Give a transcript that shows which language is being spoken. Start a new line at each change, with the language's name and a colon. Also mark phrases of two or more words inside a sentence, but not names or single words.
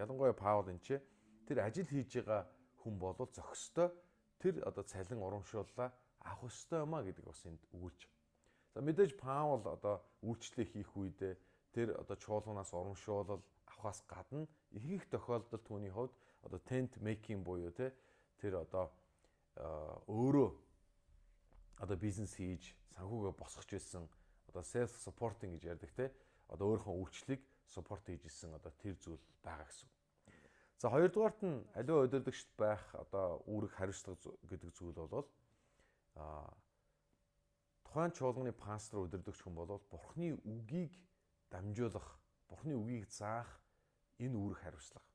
Mongolian: Ялангуяа Паул энэ ч тэр ажил хийж байгаа хүн болол зохистой тэр одоо цалин урамшууллаа авах ёстой юмаа гэдэг бас энд өгүүлж байгаа. За мэдээж Паул одоо үйлчлэл хийх үедээ тэр одоо чуулганаас урамшуулал авахаас гадна их тохиолдолд түүний хувьд одоо
English: tent making
Mongolian: буюу те тэр одоо өөрөө одоо бизнес хийж санхүүгээ босгож байсан одоо
English: self supporting
Mongolian: гэж ярьдаг те одоо өөрийнхөө үйлчлэлийг support хийж исэн одоо тэр зүйл байгаа гэсэн. За хоёрдугаарт нь аливаа удирдагчд байх одоо үүрэг хариуцлага гэдэг зүйл бол тухайн чуулганы пастор удирдагч хүн бол Бурхны үгийг дамжуулах, Бурхны үгийг заах энэ үүрэг хариуцлага.